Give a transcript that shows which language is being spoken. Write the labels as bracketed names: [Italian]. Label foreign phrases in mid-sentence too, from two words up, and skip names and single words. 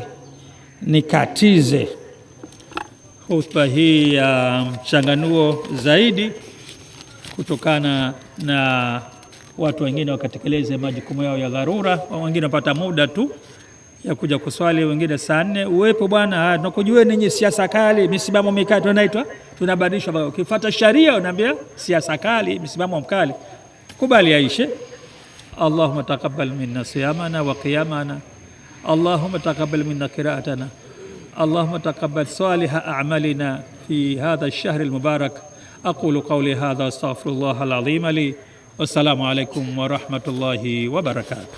[Swahili] Nikatize hotuba hii ya mchanganuo zaidi kutokana na watu wengine wakatekeleze majukumu yao ya dharura, wengine wapata muda tu ya kuja kuswali, wengine saa 4 uwepo bwana. Tunakujua ninyi siasa kali, misimamo mikali tunaitwa, tunabadilishwa. Ukifuata sharia unaambia siasa kali, misimamo mkali. Kubali aishe. [Arabic] اللهم تقبل منا صيامنا وقيامنا، اللهم تقبل منا قراءتنا، اللهم تقبل صالح أعمالنا في هذا الشهر المبارك. أقول قولي هذا أستغفر الله العظيم لي. والسلام عليكم ورحمة الله وبركاته.